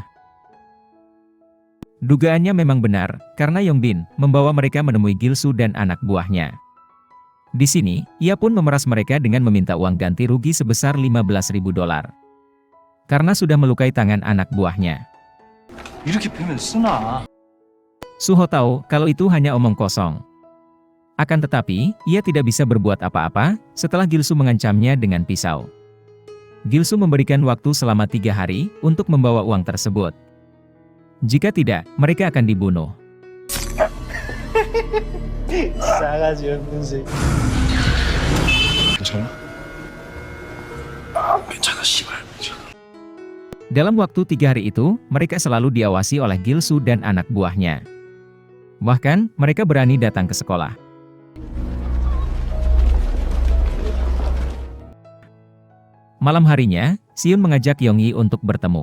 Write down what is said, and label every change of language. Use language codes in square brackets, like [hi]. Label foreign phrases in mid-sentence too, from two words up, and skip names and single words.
[id] Dugaannya memang benar, karena Yongbin membawa mereka menemui Gilsu dan anak buahnya. Di sini, ia pun memeras mereka dengan meminta uang ganti rugi sebesar $15.000. Karena sudah melukai tangan anak buahnya. [ko] 이렇게 패면 쓰나? [id] Suho tahu kalau itu hanya omong kosong. Akan tetapi, ia tidak bisa berbuat apa-apa setelah Gilsu mengancamnya dengan pisau. Gilsu memberikan waktu selama 3 hari untuk membawa uang tersebut. Jika tidak, mereka akan dibunuh. [ko] 싸가지 없는 새끼. 괜찮아? 괜찮아, 씨발. [id] Dalam waktu 3 hari itu, mereka selalu diawasi oleh Gilsu dan anak buahnya. Bahkan, mereka berani datang ke sekolah. Malam harinya, Siun mengajak Yongyi untuk bertemu.